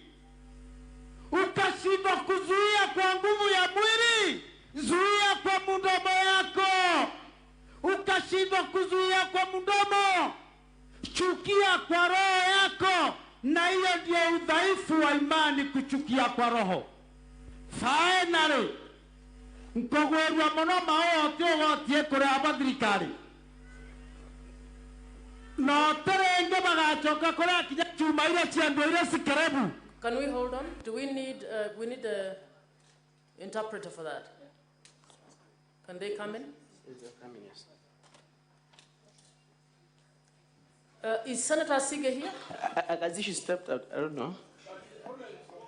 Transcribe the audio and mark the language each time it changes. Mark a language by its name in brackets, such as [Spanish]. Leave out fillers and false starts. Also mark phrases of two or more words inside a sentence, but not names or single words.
[Swahili] Ukashindwa kuzuia kwa nguvu ya mwili, zuia kwa mdomo yako. Ukashindwa kuzuia kwa mdomo, chukia kwa roho yako. Na hiyo ndio udhaifu wa imani, kuchukia kwa roho. Finally, [Gusii] nkogwerwa muno maote ogotie kuri abathirikari, no terenge bagachoka kuri akinya chuma ile ciando ile sikerebu. [English] Can we hold on? Do we need a interpreter for that? Can they come in? Yes. Is Senator Sige here? As she stepped out, I don't know.